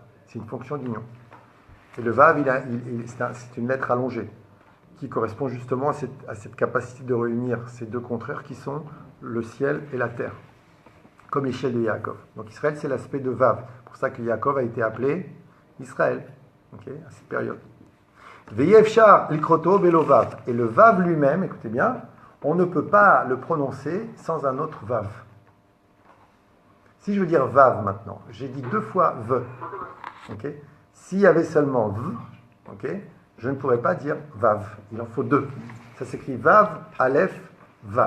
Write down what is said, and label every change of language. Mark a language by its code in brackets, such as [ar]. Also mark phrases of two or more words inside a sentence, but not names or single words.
[fr] C'est une fonction d'union. Et le Vav, c'est une lettre allongée qui correspond justement à cette capacité de réunir ces deux contraires qui sont le ciel et la terre, comme l'échelle de Yaakov. Donc Israël, c'est l'aspect de Vav. C'est pour ça que Yaakov a été appelé Israël, ok, à cette période. [he] ואפשר לקרותו בלא וו. [fr] Et le Vav lui-même, écoutez bien, on ne peut pas le prononcer sans un autre Vav. Si je veux dire Vav maintenant, j'ai dit 2 fois V. Okay. S'il y avait seulement V, okay, je ne pourrais pas dire Vav. Il en faut 2. Ça s'écrit Vav, Aleph, Vav.